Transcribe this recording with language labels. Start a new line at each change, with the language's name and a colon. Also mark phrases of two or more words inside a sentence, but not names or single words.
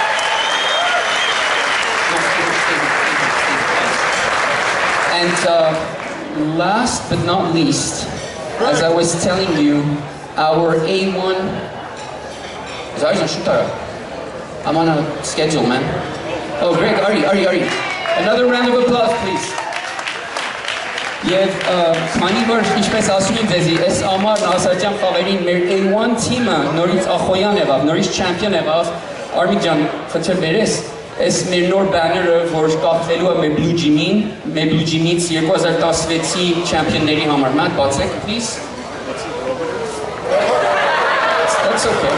English: And last but not least, as I was telling you, our A1... I'm on a schedule, man. Oh, Greg, Ari. Another round of applause, please.
Armenian: Եվ քանի որ ինչպես ասում եմ ձեզի, այս ամառն ասաճան խաղերին մեր A1 թիմը նորից ախոյան եղավ, նորից չեմպիոն եղավ, Արմիկ ջան, խնդրեմ բերես, այս մեր նոր բաները, որ կախվելու է մեր Blue Gym-ից 2016-ի չեմպիոնների համար, մատ բացեք,
English: please. That's okay.